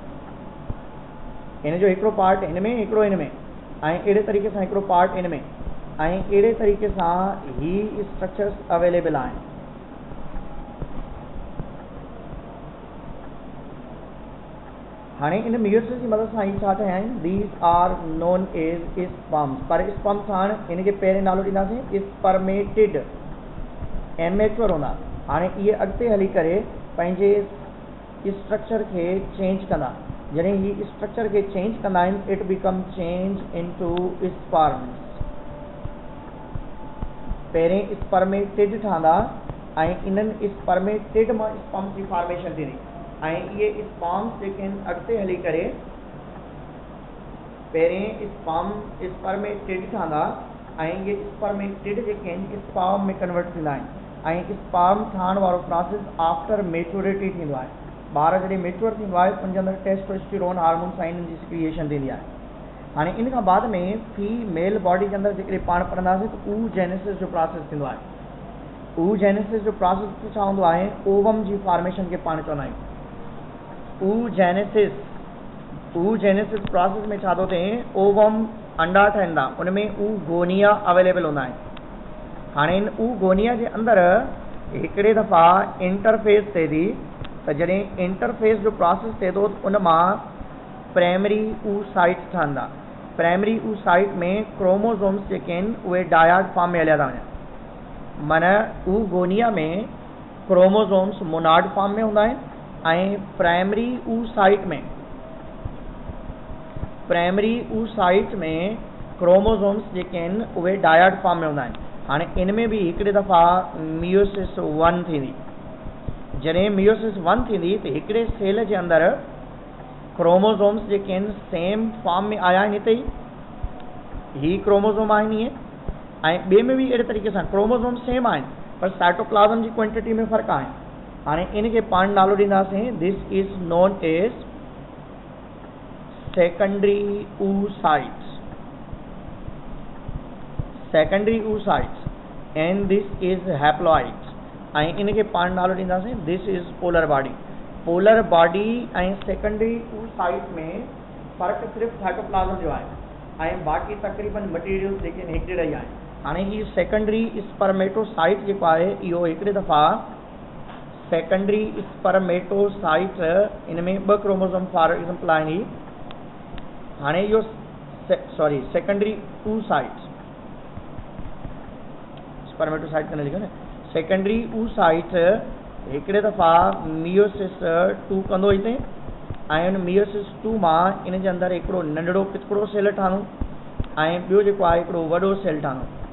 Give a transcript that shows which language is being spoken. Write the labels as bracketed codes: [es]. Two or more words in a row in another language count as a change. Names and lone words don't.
[sd] इन जो हिकिड़ो पार्ट हिन में, हिकिड़ो हिन में ऐं अहिड़े तरीक़े सां हिकिड़ो पार्ट इन में ऐं अहिड़े तरीक़े सां ही [en] structures available [sd] आहिनि। हाणे इन मियोसिस जी मदद सां ही छा ठहिया आहिनि? [en] These are known as sperms. [sd] पर स्पर्म्स हाणे इन खे पहिरें नालो ॾींदासीं स्पर्मेटिड, एमेच्योर हूंदा। हाणे इहे अॻिते हली करे पंहिंजे स्ट्रक्चर खे चेंज कंदा। जॾहिं ही स्ट्रक्चर खे चेंज कंदा आहिनि [en] it become change into sperms. [sd] पहिरें स्पर्मेटिड ठहंदा ऐं इन्हनि स्पर्मेटिड मां स्पर्म्स जी फॉर्मेशन थींदी ऐं इहे स्पर्म्स जेके आहिनि अॻिते हली करे पहिरें स्पर्मेटिड ठहंदा ऐं इहे स्पर्मेटिड जेके आहिनि स्पर्म में कन्वर्ट थींदा आहिनि ऐं स्पर्म ठहण वारो प्रोसेस [en] after maturity [sd] थींदो आहे। ॿार जॾहिं मेच्योर थींदो आहे उनजे अंदरि [en] testosterone hormone [sd] सां इन्हनि जी सिक्रिएशन थींदी आहे। हाणे इन खां बाद में [en] female body [sd] जे अंदरि जेकॾहिं पाण पढ़ंदासीं त oogenesis जो प्रोसेस थींदो आहे। oogenesis जो प्रोसेस छा हूंदो आहे? ओवम जी फॉर्मेशन खे पाण चवंदा आहियूं [en] oogenesis process [sd] में छा थो थिए? ओवम अंडा ठहंदा, उन में oogonia अवेलेबल हूंदा आहिनि। हाणे इन oogonia जे अंदरि हिकिड़े दफ़ा इंटरफेस थिए थी त जॾहिं इंटरफेस जो प्रोसेस थिए थो उन मां [en] primary oocytes [sd] ठहंदा। प्राइमरी oocyte में क्रोमोसोम्स जेके आहिनि उहे [en] dyad form [sd] में हलिया था वञनि। माना oogonia में क्रोमोसोम्स [en] monad form [sd] में हूंदा आहिनि ऐं [en] primary oocyte [sd] में क्रोमोसोम्स जेके आहिनि उहे [en] dyad form [sd] में हूंदा आहिनि। हाणे इन में बि हिकिड़े दफ़ा मियोसिस 1 थींदी। जॾहिं मियोसिस 1 थींदी त हिकिड़े सेल जे अंदरि क्रोमोसोम्स जेके आहिनि [en] same form [sd] में आया आहिनि हिते ही क्रोमोसोम आहिनि इहे, ऐं ॿिए में बि अहिड़े तरीक़े सां [en] chromosome same [sd] आहिनि पर साइटोप्लाज़म जी क्वांटिटी में फ़र्क़ु आहे। हाणे इनखे पाण नालो ॾींदासीं [en] this is known as secondary oocytes and this is haploids [sd] ऐं इनखे पाण नालो ॾींदासीं [en] this is polar body. polar body [sd] ऐं [en] secondary oocyte [sd] में फ़र्क़ु सिर्फ़ु साइटोप्लाज़म जो आहे ऐं बाक़ी तक़रीबन मटीरियल जेके आहिनि हिकिड़े ई आहिनि। हाणे ही [en] secondary spermatocyte [sd] जेको आहे इहो हिकिड़े दफ़ा [en] secondary spermatocyte [sd] इन में 2 [en] chromosome for example [sd] आहिनि। हाणे इहो [en] secondary oocytes spermatocyte [sd] कने लिखो न [en] secondary oocyte [sd] हिकिड़े दफ़ा मियोसिस 2 कंदो हिते ऐं उन मियोसिस 2 मां इन जे अंदरि हिकिड़ो नंढड़ो पितकड़ो सेल ठहंदो ऐं ॿियो जेको आहे हिकिड़ो वॾो सेल ठहंदो।